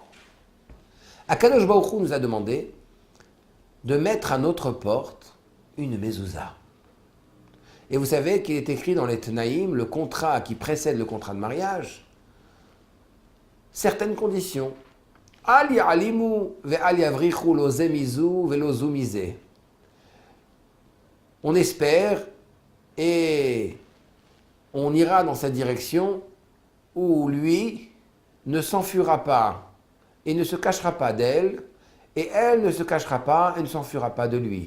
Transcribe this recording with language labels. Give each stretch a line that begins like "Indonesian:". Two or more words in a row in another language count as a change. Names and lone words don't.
Hebrew: הקדוש ברוך הוא
French: nous a demandé de mettre à notre porte une mezouza. Et vous savez qu'il est écrit dans les Tnaïm, le contrat qui précède le contrat de mariage, certaines conditions.
Hebrew: אל יעלימו ואל יבריחו לא זה מזו ולא זו מזה.
French: On espère et on ira dans cette direction où lui ne s'enfuira pas et ne se cachera pas d'elle, et elle ne se cachera pas et ne s'enfuira pas de lui.